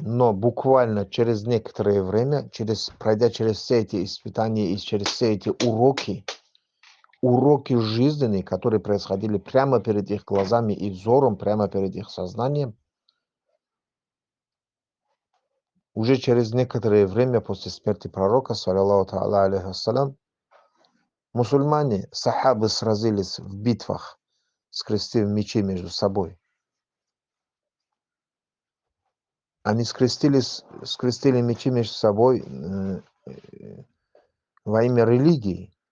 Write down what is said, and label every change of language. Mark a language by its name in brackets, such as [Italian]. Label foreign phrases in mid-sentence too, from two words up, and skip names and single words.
[Russian] Но буквально через некоторое время, пройдя через все эти испытания и через все эти уроки жизненные, которые происходили прямо перед их глазами и взором, прямо перед их сознанием, уже через некоторое время после смерти пророка, [Arabic] صلى الله تعالى عليه وسلم, [Russian] мусульмане, сахабы сразились в битвах, скрестив мечи между собой. Они скрестили мечи между собой во имя религии.